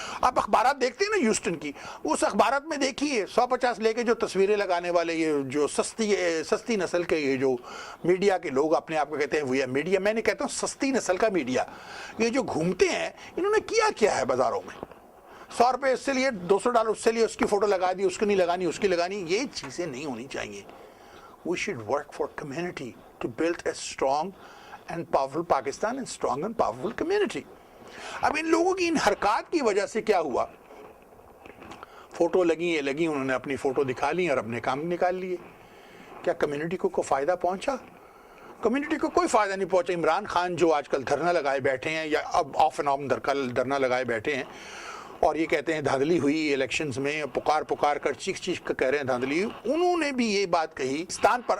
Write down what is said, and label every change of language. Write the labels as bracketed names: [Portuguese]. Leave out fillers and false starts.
[Urdu] آپ اخبارات دیکھتے ہیں نا ہیوسٹن کی، اس اخبارات میں دیکھیے 150 لے کے جو تصویریں لگانے والے یہ جو سستی نسل کے یہ جو میڈیا کے لوگ اپنے آپ کو کہتے ہیں وہ میڈیا، میں نے کہتا ہوں سستی نسل کا میڈیا، یہ جو گھومتے ہیں انہوں نے کیا ہے بازاروں میں، 100 روپے اس سے لیے، $200 اس سے لیے، اس کی فوٹو لگا دی، اس کی نہیں لگانی، اس کی لگانی. یہ چیزیں نہیں ہونی چاہیے. [English] We should work for community to build a strong and powerful Pakistan and strong and powerful community. [Urdu] اب ان لوگوں کی ان حرکات کی وجہ سے کیا ہوا، فوٹو لگی انہوں نے اپنی فوٹو دکھا لی اور اپنے کام نکال لیے. کیا کمیونٹی کو کوئی فائدہ پہنچا؟ کمیونٹی کو کوئی فائدہ نہیں پہنچا. عمران خان جو آج کل دھرنا لگائے بیٹھے ہیں یا اب [English] off and on [Urdu] دھرنا لگائے بیٹھے ہیں اور یہ کہتے ہیں دھاندلی ہوئی الیکشنز میں، پکار کر چیخ کر کہہ رہے ہیں دھاندلی ہوئی، انہوں نے بھی یہ بات کہی پاکستان پر.